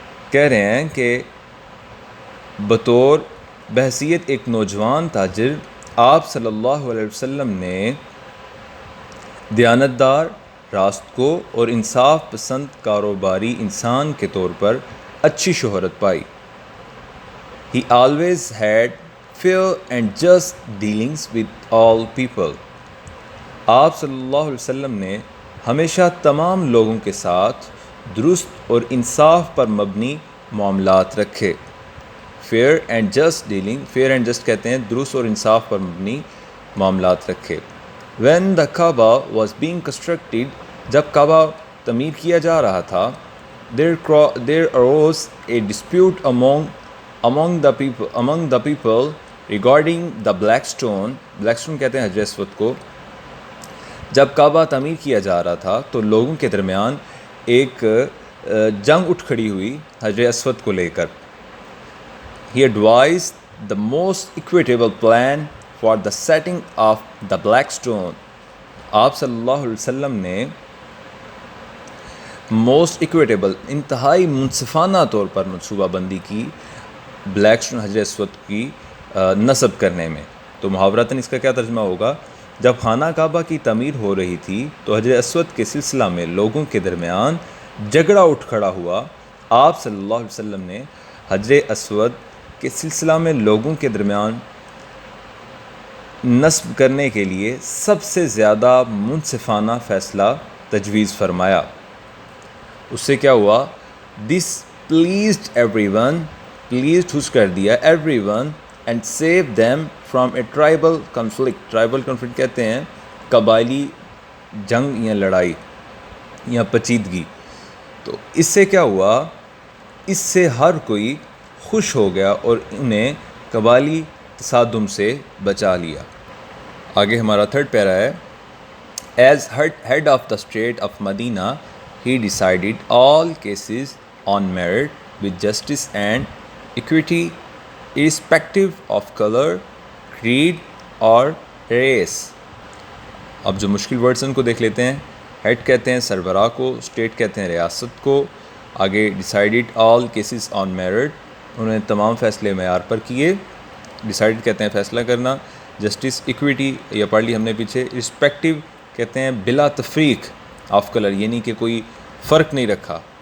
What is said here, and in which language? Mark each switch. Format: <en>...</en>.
<ur>کہہ رہے ہیں کہ بطور بحیثیت ایک نوجوان تاجر، آپ صلی اللہ علیہ وسلم نے دیانتدار، راست کو اور انصاف پسند کاروباری انسان کے طور پر اچھی شہرت پائی.</ur> <en>He always had fair and just dealings with all people.</en> <ur>آپ صلی اللہ علیہ وسلم نے ہمیشہ تمام لوگوں کے ساتھ درست اور انصاف پر مبنی معاملات رکھے.</ur> <en>fair and just dealing, fair and just</en> <ur>کہتے ہیں درست اور انصاف پر مبنی معاملات رکھے.</ur> <en>When the Kaaba was being constructed،</en> <ur>جب کعبہ تعمیر کیا جا رہا تھا،</ur> <en>there arose a dispute among the people regarding the black stone</en> <ur>کہتے ہیں حجر اسود کو. جب کعبہ تعمیر کیا جا رہا تھا تو لوگوں کے درمیان ایک جنگ اٹھ کھڑی ہوئی حجر اسود کو لے کر.</ur> <en>He advised the most equitable plan for the setting of the black stone.</en> <ur>آپ صلی اللہ علیہ وسلم نے موسٹ ایکویٹیبل، انتہائی منصفانہ طور پر منصوبہ بندی کی بلیک اسٹون حجر اسود کی نصب کرنے میں. تو محاورتاً اس کا کیا ترجمہ ہوگا؟ جب خانہ کعبہ کی تعمیر ہو رہی تھی تو حجر اسود کے سلسلہ میں لوگوں کے درمیان جھگڑا اٹھ کھڑا ہوا. آپ صلی اللہ علیہ وسلم نے حجر اسود کے سلسلہ میں لوگوں کے درمیان نصب کرنے کے لیے سب سے زیادہ منصفانہ فیصلہ تجویز فرمایا. اس سے کیا ہوا؟</ur> <en>This pleased everyone, pleased خوش کر دیا everyone, and save them from a tribal conflict.</en> <ur>Tribal conflict کہتے ہیں قبائلی جنگ یا لڑائی یا پیچیدگی. تو اس سے کیا ہوا؟ اس سے ہر کوئی خوش ہو گیا اور انہیں قبائلی تصادم سے بچا لیا. آگے ہمارا تھرڈ پیرا ہے.</ur> <en>As head of the state of Medina he decided all cases on merit with justice and equity irrespective of color, creed or race.</en> <ur>اب جو مشکل ورڈز ان کو دیکھ لیتے ہیں. ہیڈ کہتے ہیں سربراہ کو، اسٹیٹ کہتے ہیں ریاست کو. آگے</ur> <en>decided all cases on merit،</en> <ur>انہوں نے تمام فیصلے معیار پر کیے. decided کہتے ہیں فیصلہ کرنا. جسٹس، ایکویٹی یہ پڑھ لی ہم نے پیچھے. irrespective کہتے ہیں بلا تفریق آف کلر، یعنی کہ کوئی فرق نہیں رکھا.</ur>